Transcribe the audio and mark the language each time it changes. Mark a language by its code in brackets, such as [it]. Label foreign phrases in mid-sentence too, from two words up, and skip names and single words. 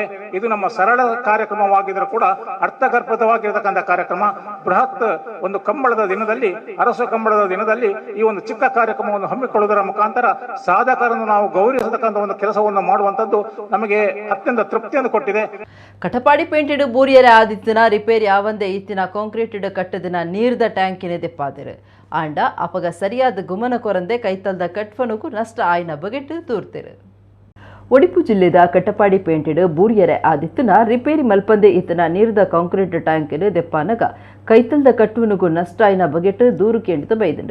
[kn] ಇದು ನಮ್ಮ ಸರಳ ಕಾರ್ಯಕ್ರಮವಾಗಿದ್ದರೂ ಕೂಡ ಅರ್ಥಗರ್ಭಿತವಾಗಿರತಕ್ಕಂಥ ಕಾರ್ಯಕ್ರಮ. ಬೃಹತ್ ಒಂದು ಕಂಬಳದ ದಿನದಲ್ಲಿ, ಅರಸು ಕಂಬಳದ ದಿನದಲ್ಲಿ ಈ ಒಂದು ಚಿಕ್ಕ ಕಾರ್ಯಕ್ರಮವನ್ನು ಹಮ್ಮಿಕೊಳ್ಳುವುದರ ಮುಖಾಂತರ ಸಾಧಕರನ್ನು ನಾವು ಗೌರವಿಸತಕ್ಕಂಥ ಒಂದು ಕೆಲಸವನ್ನು ಮಾಡುವಂಥದ್ದು ನಮಗೆ ಅತ್ಯಂತ ತೃಪ್ತಿಯನ್ನು ಕೊಟ್ಟಿದೆ. [tcy] ಕಟಪಾಡಿ ಪೇಂಟೆಡ್ ಬೂರಿಯರ ಆದಿತ್ತಿನ ರಿಪೇರಿ ಆವಂದೆ ಇತ್ತಿನ ಕಾಂಕ್ರೀಟೆಡ್ ಕಟ್ಟದಿನ ನೀರ್ದ ಟ್ಯಾಂಕಿನ ದೆಪ್ಪಾದಿರು ಆಂಡ ಅಪಗ ಸರಿಯಾದ ಗುಮನ ಕೊರಂದೆ ಕೈತಲ್ದ ಕಟ್ವನುಕು ನಷ್ಟ ಆಯ್ನ ಬಗೆಟ್ ತೂರ್ತಿರು. ಉಡುಪಿ ಜಿಲ್ಲೆದ ಕಟಪಾಡಿ ಪೇಂಟೆಡ್ ಬೂರಿಯರೆ ಆದಿತ್ತಿನ ರಿಪೇರಿ ಮಲ್ಪಂದೆ ಇತ್ತಿನ ನೀರ್ದ ಕಾಂಕ್ರೀಟ್ ಟ್ಯಾಂಕಿನ ದೆಪ್ಪಾನಗ ಕೈತಲ್ದ ಕಟ್ಟುವನುಕು ನಷ್ಟ ಆಯ್ನ ಬಗೆಟ್ ದೂರು ಕೇಂದ್ರದ ಬೈದಂಡು.